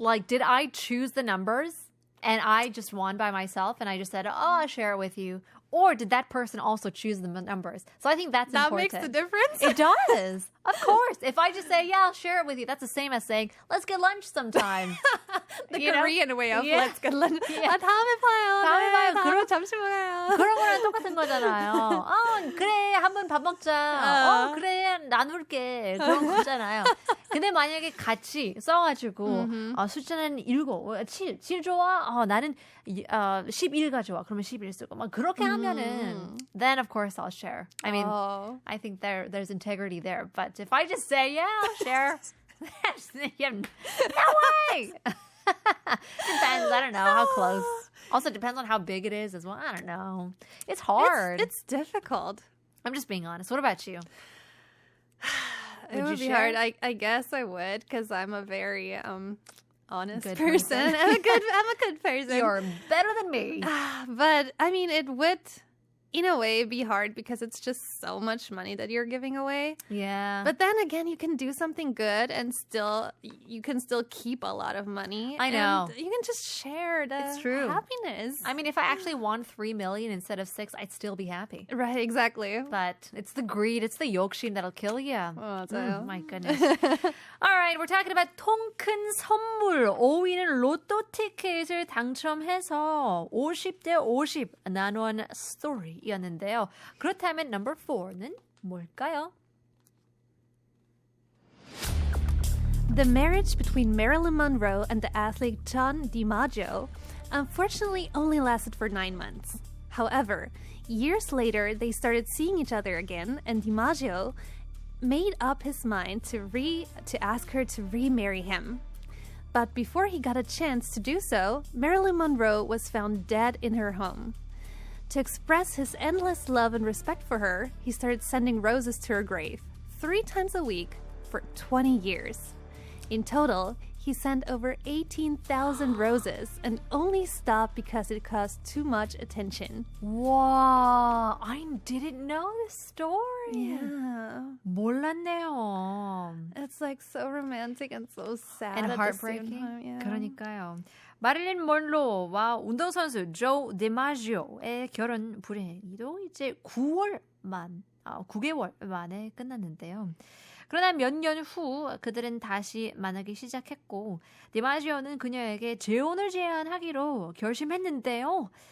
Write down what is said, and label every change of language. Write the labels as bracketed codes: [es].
[en] Like, did I choose the numbers and I just won by myself and I just said, I'll share it with you? Or did that person also choose the numbers? So I think that's important. That makes the difference? It does. Of course. If I just say, yeah, I'll share it with you, that's the same as saying, let's get lunch sometime. The Korean way of let's get lunch. Yeah. [ko] 다음에 봐요. 다음에 봐요. 점심 먹어요. 그런 거랑 똑같은 거잖아요. 그래, 한번 밥 먹자. 그래, 나눌게. 그런 거잖아요. 근데 만약에 같이 써가지고 숫자는 7, 7 좋아? 나는 11 가져와. 그러면 11 쓰고 막 그렇게 하면은 [en] then of course I'll share. I mean, I think there's integrity there. But if I just say, yeah, I'll share, no way! Depends. I don't know how close. Also depends on how big it is as well. I don't know. It's hard. It's difficult. I'm just being honest. What about you? It would be hard. I guess I would because I'm a very honest Good person. I'm a good person. You're better than me. But I mean, it would, in a way, be hard because it's just so much money that you're giving away. Yeah. But then again, you can do something good and you can still keep a lot of money. I know. And you can just share the happiness. I mean, if I actually won 3 million instead of 6, I'd still be happy. Right, exactly. But it's the greed, it's the 욕심 that'll kill you. [ko] 맞아요. [en] My goodness. All right, we're talking about [ko] 통 큰 선물. 5위는 로또 티켓을 당첨해서 50대 50 나눈 스토리였는데요. 그렇다면 number 4는 뭘까요? [en] The marriage between Marilyn Monroe and the athlete John DiMaggio unfortunately only lasted for 9 months. However, years later, they started seeing each other again, and DiMaggio made up his mind to ask her to remarry him. But before he got a chance to do so, Marilyn Monroe was found dead in her home. To express his endless love and respect for her, he started sending roses to her grave 3 times a week for 20 years. In total, he sent over 18,000 roses and only stopped because it caused too much attention. Wow, I didn't know this story. Yeah. [ko] 몰랐네요. [en] It's like so romantic and so sad And at heartbreaking. the same time. Yeah. [ko] 그러니까요. 마릴린 먼로와 운동선수 조 디마지오의 결혼 불행히도 이제 9개월 만에 끝났는데요. 그러나 몇 년 후 그들은 다시 만나기 시작했고 디마지오는 그녀에게 재혼을 제안하기로 결심했는데요.